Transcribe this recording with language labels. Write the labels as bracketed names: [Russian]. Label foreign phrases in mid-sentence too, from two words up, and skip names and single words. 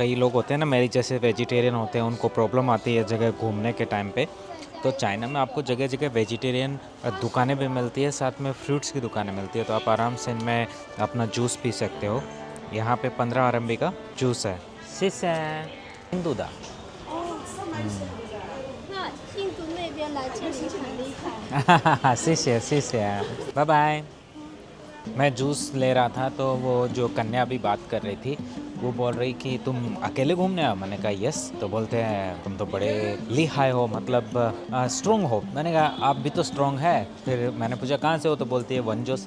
[Hindi] कई लोग होते हैं ना मेरी जैसे वेजिटेरियन होते हैं, उनको प्रॉब्लम आती है जगह घूमने के टाइम पे। तो चाइना में आपको जगह जगह वेजिटेरियन दुकानें भी मिलती है, साथ में फ्रूट्स की दुकानें मिलती है, तो आप आराम से इनमें अपना जूस पी सकते हो। यहाँ पे 15 RMB का जूस है। शीशे हिंदूदा [Chinese] 那印度那边来这里很厉害。谢谢 谢谢 [English] bye bye. [Hindi] मैं जूस ले रहा था तो वो जो कन्या अभी बात कर रही थी, वो बोल रही कि तुम अकेले घूमने आओ। मैंने कहा यस। तो बोलते हैं तुम तो बड़े लिहाय हो, मतलब स्ट्रोंग हो। मैंने कहा आप भी तो स्ट्रोंग है। फिर मैंने पूछा कहाँ से हो, तो बोलती है वंजो से।